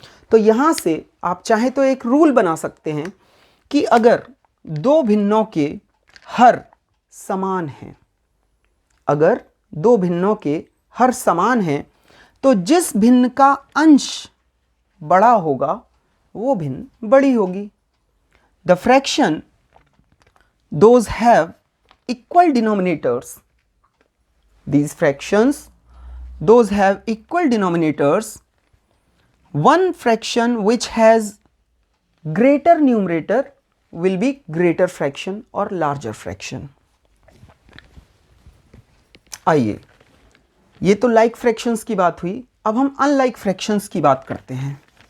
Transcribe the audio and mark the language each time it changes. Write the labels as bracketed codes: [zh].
[hi] तो यहाँ से आप चाहे तो एक रूल बना सकते हैं कि अगर दो भिन्नों के हर समान हैं, अगर दो भिन्नों के हर समान हैं तो जिस भिन्न का अंश बड़ा होगा वो भिन्न बड़ी होगी। [en] The fraction those have equal denominators, these fractions those have equal denominators, one fraction which has greater numerator will be greater fraction or larger fraction। [hi] आइए, ये तो like fractions की बात हुई, अब हम unlike fractions की बात करते हैं।